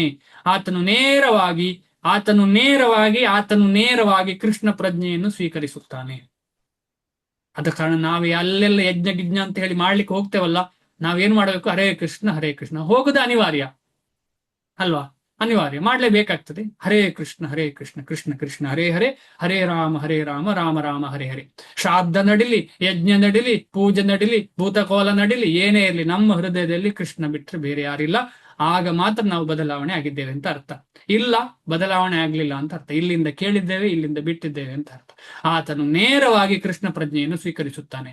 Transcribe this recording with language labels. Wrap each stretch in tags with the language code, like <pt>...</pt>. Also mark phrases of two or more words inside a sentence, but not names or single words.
<kn>ಆತನು ನೇರವಾಗಿ ಕೃಷ್ಣ ಪ್ರಜ್ಞೆಯನ್ನು ಸ್ವೀಕರಿಸುತ್ತಾನೆ. ಅದ ಕಾರಣ ನಾವೇ ಅಲ್ಲೆಲ್ಲ ಯಜ್ಞ ಅಂತ ಹೇಳಿ ಮಾಡ್ಲಿಕ್ಕೆ ಹೋಗ್ತೇವಲ್ಲ, ನಾವೇನ್ ಮಾಡಬೇಕು?</kn> <sa>ಹರೇ ಕೃಷ್ಣ ಹರೇ ಕೃಷ್ಣ.</sa> <kn>ಹೋಗುದು ಅನಿವಾರ್ಯ ಅಲ್ವಾ? ಅನಿವಾರ್ಯ, ಮಾಡ್ಲೇಬೇಕಾಗ್ತದೆ.</kn> <sa>ಹರೇ ಕೃಷ್ಣ ಕೃಷ್ಣ ಕೃಷ್ಣ ಹರೇ ಹರೇ, ಹರೇ ರಾಮ ರಾಮ ರಾಮ ಹರೇ ಹರೇ.</sa> <kn>ಶ್ರಾದ್ದ ನಡಿಲಿ, ಯಜ್ಞ ನಡಿಲಿ, ಪೂಜೆ ನಡಿಲಿ, ಭೂತಕೋಲ ನಡಿಲಿ, ಏನೇ ಇರಲಿ, ನಮ್ಮ ಹೃದಯದಲ್ಲಿ ಕೃಷ್ಣ ಬಿಟ್ಟರೆ ಬೇರೆ ಯಾರಿಲ್ಲ. ಆಗ ಮಾತ್ರ ನಾವು ಬದಲಾವಣೆ ಆಗಿದ್ದೇವೆ ಅಂತ ಅರ್ಥ. ಇಲ್ಲ, ಬದಲಾವಣೆ ಆಗ್ಲಿಲ್ಲ ಅಂತ ಅರ್ಥ. ಇಲ್ಲಿಂದ ಕೇಳಿದ್ದೇವೆ, ಇಲ್ಲಿಂದ ಬಿಟ್ಟಿದ್ದೇವೆ ಅಂತ ಅರ್ಥ. ಆತನು ನೇರವಾಗಿ ಕೃಷ್ಣ ಪ್ರಜ್ಞೆಯನ್ನು ಸ್ವೀಕರಿಸುತ್ತಾನೆ.</kn>